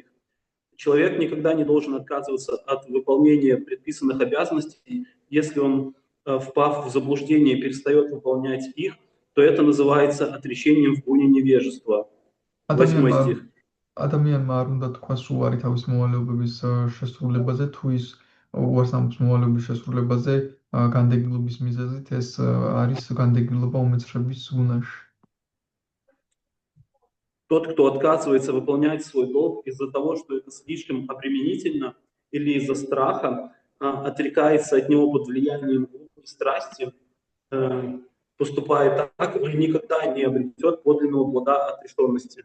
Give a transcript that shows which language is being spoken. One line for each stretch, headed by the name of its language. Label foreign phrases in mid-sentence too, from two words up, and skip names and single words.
Russian: Человек никогда не должен отказываться от выполнения предписанных обязанностей, если он, впав в заблуждение, перестает выполнять их, то это называется отречением в гуне невежества. 8 стих.
Georgian: ადამიანმა არ უნდა თქვას უარი თავის მოვალეობების შესრულებაზე, თუ ის უარს ამბობს მოვალეობის შესრულებაზე განდეგილობის მიზეზით, ეს არის განდეგილობა უმეცრების გუნაში.
Russian: Тот, кто отказывается выполнять свой долг из-за того, что это слишком обременительно, или из-за страха, отрекается от него под влиянием страсти, поступает так, он никогда не обретет подлинного плода отрешенности.